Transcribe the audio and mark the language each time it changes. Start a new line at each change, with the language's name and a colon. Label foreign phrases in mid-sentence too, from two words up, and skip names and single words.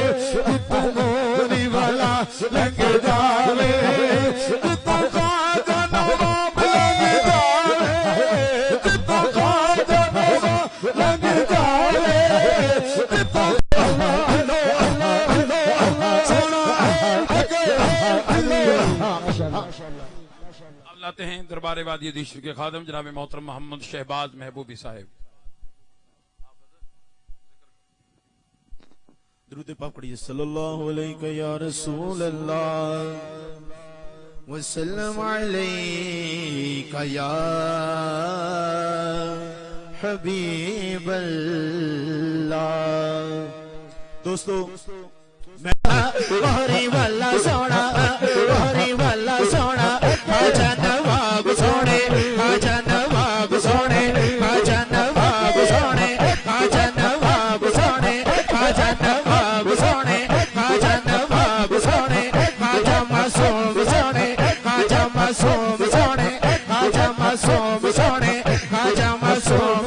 Punjabi: جتوں موری والا لنگ جاوے جتوں خواجہ نواب لنگ جاوے جتوں خواجہ نواب لنگ جاوے جتوں
Urdu: اب لاتے ہیں دربار وادی عدیش کے خادم جناب محترم محمد شہباز محبوبی صاحب. درود پاک پڑھیے.
Arabic: صلی اللہ علیہ یا رسول اللہ وسلم علیک یا حبیب اللہ.
Urdu: دوستو
Punjabi: گوری والا سونا گوری والا سونا خواجہ نواب سونے خواجہ نواب سونے خواجہ نواب سونے خواجہ نواب سونے خواجہ نواب سونے خواجہ نواب سونے خواجہ معصوم سونے خواجہ معصوم سونے خواجہ معصوم سونے خواجہ معصوم